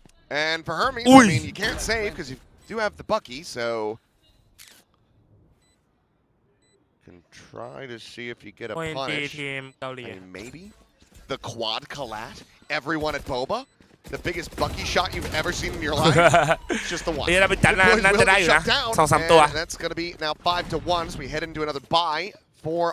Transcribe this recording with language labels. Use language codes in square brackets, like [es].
[en] And for Hermes, I mean, you can't save because you do have the Bucky, so can try to see if you get a punish. [th] ทีมเกาหลี [en] I mean, maybe the quad collat. Everyone at Boba, the biggest Bucky shot you've ever seen in your life. It's just the one. [th] เดี๋ยวเราไปจัดน่าจะได้อยู่นะ 2-3 ตัว [en] And that's going to be now 5-1 as we head into another bye for